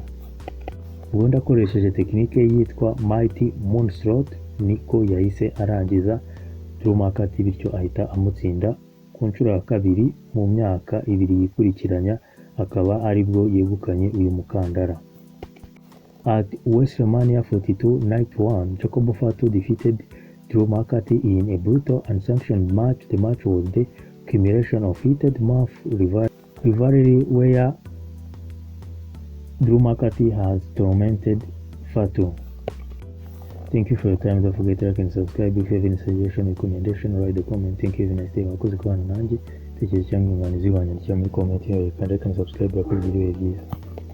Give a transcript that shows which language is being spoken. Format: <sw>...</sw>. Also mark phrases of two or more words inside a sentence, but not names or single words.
<rw>Ubundi akoresheje tekinike yitwa Mighty Moonsault niko yahise arangiza Drew McIntyre, bityo ahita amutsinda ku nshuro ya kabiri mu myaka ibiri yikurikiranya, akaba aribwo yegukanye uyu mukandara.</rw> <en>At WrestleMania 42 Night 1, Fatu defeated Drew McIntyre in a brutal unsanctioned match. The match was the culmination of heated month rivalry where Drew McIntyre has tormented Fatu. Thank you for your time. Don't forget to like and subscribe. If you have any suggestion, recommendation, write a comment. Thank you. Have a nice day.</en> <rw>Wakoze kubana nanjye. Tekereza cyangwa inyunganizi wanyandikira muri comment yawe kandi</rw> <en>like and subscribe</en> <rw>kuri video byiza.</rw>